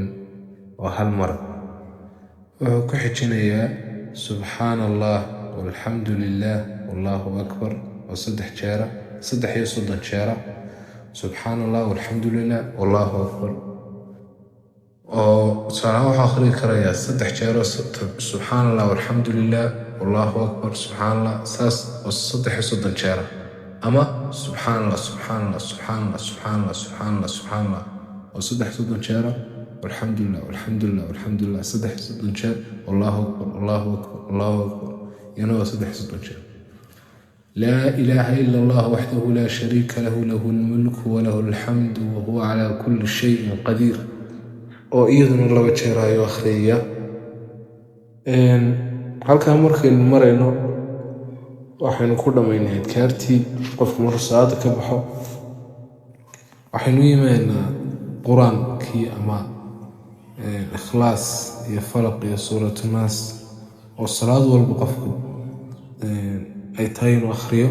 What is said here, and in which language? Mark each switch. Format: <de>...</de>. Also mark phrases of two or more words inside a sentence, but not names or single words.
<ar>وهالمرة وكحجنيا سبحان الله والحمد لله والله أكبر.</ar> <so>3 jeer 3 jeer</so> <ar>سبحان الله والحمد لله والله أكبر. وصراحة</ar> <so>waxaa akhriyi karayaa 3 jeer</so> <ar>سبحان الله والحمد لله والله أكبر سبحان الله</ar> <so>saas oo 3 jeer ama</so> <ar>سبحان الله سبحان الله سبحان الله سبحان الله سبحان الله سبحان الله</ar> <so>oo 3 jeer</so> <ar>والحمد لله والحمد لله والحمد لله</ar> <so>3 jeer</so> <ar>والله أكبر الله أكبر الله أكبر. ينوى 3 jeer. لا إله إلا الله وحده لا شريك له له الملك وله الحمد وهو على كل شيء قدير.</ar> <so>oo iyaduna 2 jeer ayuu akhriyaa. halkaa markaynu marayno waxaynu ku dhammaynay adkaartii qofku markuu salaada ka baxo. waxaynu imaanaa qur-aankii ama ikhlaas iyo falaq iyo</so> <ar>سورة الناس</ar> <so>oo salaad walba qofku ay tahay inuu akhriyo.</so>